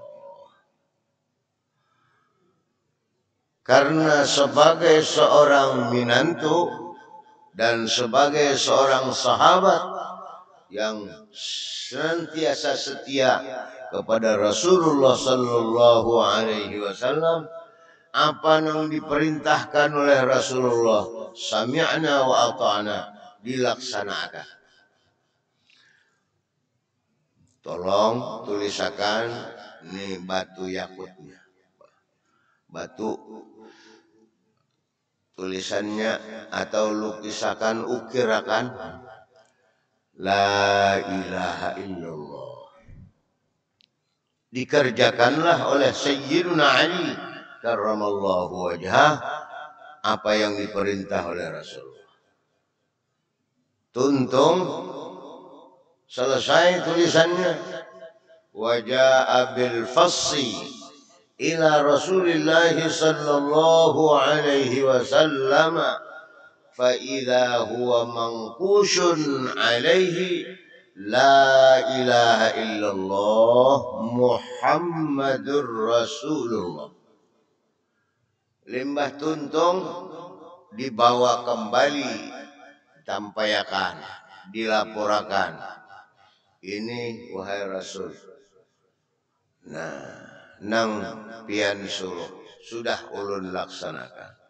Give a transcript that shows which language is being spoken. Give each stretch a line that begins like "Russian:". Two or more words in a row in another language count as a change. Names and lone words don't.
Indonesian: Karena sebagai seorang minantu dan sebagai seorang sahabat yang senantiasa setia kepada Rasulullah
Arabic: صلى الله عليه وسلم,
Indonesian: apa yang diperintahkan oleh Rasulullah,
Arabic: سمعنا وأطعنا,
Indonesian: dilaksanakan.
Banjar: Tolong tulisakan ini batu yakutnya, batu tulisannya atau lukisakan, ukirakan
Arabic: لا إله إلا الله.
Indonesian: Dikerjakanlah oleh Sayyiduna Ali
Arabic: كرم الله وجهه
Indonesian: apa yang diperintah oleh Rasulullah.
Banjar: Tuntung selesai tulisannya,
Arabic: وجاء بالفص إلى رسول الله صلى الله عليه وسلم فإذا هو منقوش عليه لا إله إلا الله محمد رسول الله.
Banjar: Limbah tuntung dibawa kembali, tampayakan, dilaporkan, ini wahai Rasul, nah nang pian suruh sudah ulun laksanakan.